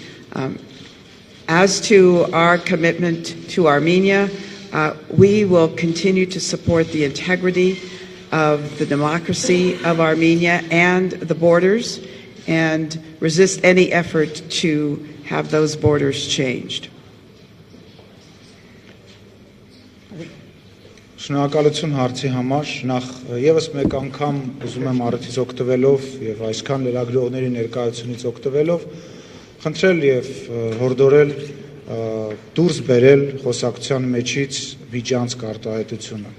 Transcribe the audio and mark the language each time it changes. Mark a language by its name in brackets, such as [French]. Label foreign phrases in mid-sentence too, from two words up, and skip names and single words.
[English] As to our commitment to Armenia, we will continue to support the integrity of the democracy of Armenia and the borders and resist any effort to have those borders changed. [Armenian] Շնորհակալություն հարցի համար, նախ եւս մեկ անգամ ուզում եմ առիթից օգտվելով եւ այսքան լրագրողների ներկայությունից օգտվելով խնդրել եւ հորդորել դուրս բերել խոսակցության մեջից միջանցք արտահայտությունը։